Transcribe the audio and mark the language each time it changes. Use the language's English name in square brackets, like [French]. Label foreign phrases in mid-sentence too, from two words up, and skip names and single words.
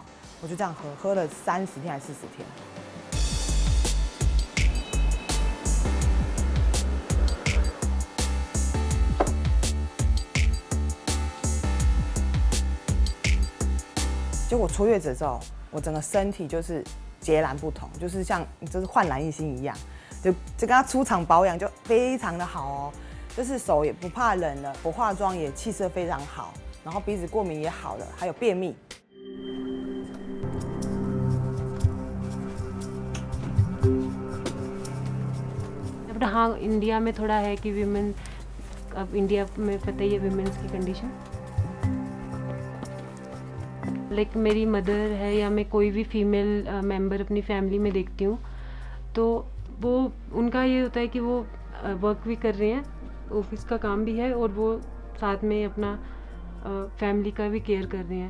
[Chinese] 我就这样喝了30天还是40天。结果出月子之后，我整个身体就是截然不同，就是像就是焕然一新一样，就跟他出场保养就非常的好哦，就是手也不怕冷了，不化妆也气色非常好，然后鼻子过敏也好了，还有便秘。 [Hindi] बट हाँ, इंडिया में थोड़ा है कि विमेन, अब इंडिया में पता ही है विमेंस की कंडीशन. लाइक मेरी मदर है या मैं कोई भी [English] female member [Hindi] अपनी फैमिली में देखती हूँ, तो वो उनका ये होता है कि वो वर्क भी कर रहे हैं, ऑफिस का काम भी है, और वो साथ में अपना फैमिली का भी केयर कर रहे हैं.